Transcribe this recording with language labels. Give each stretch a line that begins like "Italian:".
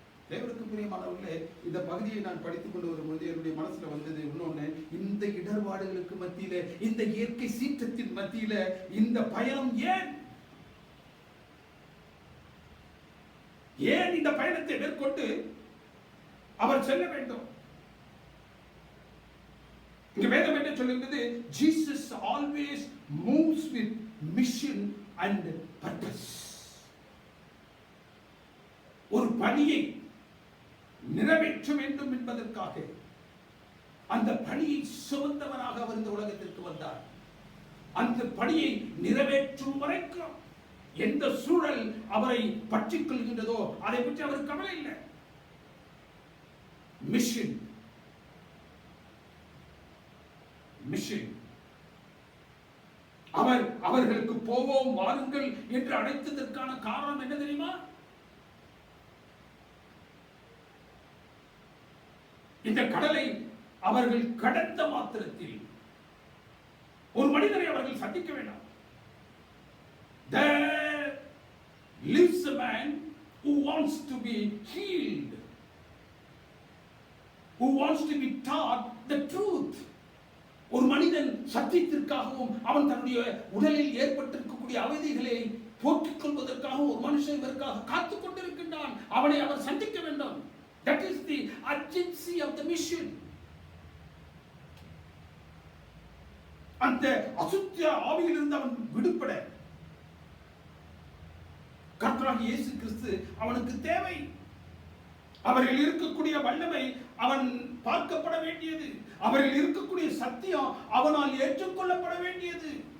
Tamil: தேவனுக்கு பிரியமானவர்களே, இந்த பகுதியை நான் படித்துக் கொண்டு வரும்போது என்னுடைய மனசுல வந்தது இன்னொன்னு. இந்த இடர்பாடுகளுக்கு மத்தியில, இந்த இயற்கை சீற்றத்தின் மத்தியில இந்த பயணம் ஏன் இந்த பயணத்தை மேற்கொண்டு அவர் செல்ல வேண்டும்? இங்க வேதம் என்ன சொல்லுகிறது?
English: Jesus always moves with mission and purpose.
Tamil: ஒரு பணியை நிறைவேற்ற வேண்டும் என்பதற்காக அந்த பணியை சுமந்தவனாக அவர் இந்த உலகத்திற்கு வந்தார். அந்த பணியை நிறைவேற்றும் வரைக்கும் எந்த சூழல் அவரை பற்றிக் கொள்கின்றதோ அதை பற்றி அவர் கவலை இல்லை. மிஷன் மிஷன் அவர்களுக்கு போவோம் வாருங்கள் என்று அழைத்ததற்கான காரணம் என்ன தெரியுமா? இந்த கடலை அவர்கள் கடந்த மாத்திரத்தில் ஒரு மனிதரை அவர்கள் சந்திக்க வேண்டாம்.
English: There lives a man who wants to be healed, who wants to be taught the truth.
Tamil: ஒரு மனிதன் சத்தியத்திற்காகவும் அவன் தன்னுடைய உடலில் ஏற்பட்டிருக்கக்கூடிய அவதிகளை போக்கிக் கொள்வதற்காக ஒரு மனுஷன் இதற்காக காத்துக் கொண்டிருக்கின்றான். அவனை அவர் சந்திக்க வேண்டும்.
English: That is the urgency of the mission.
Tamil: அந்த அசுத்த ஆவியிலிருந்து அவன் விடுபட கர்த்தராகிய இயேசு கிறிஸ்து அவனுக்கு தேவை. அவரில் இருக்கக்கூடிய வல்லமை அவன் பார்க்கப்பட வேண்டியது. அவரில் இருக்கக்கூடிய சத்தியம் அவனால் ஏற்றுக்கொள்ளப்பட வேண்டியது.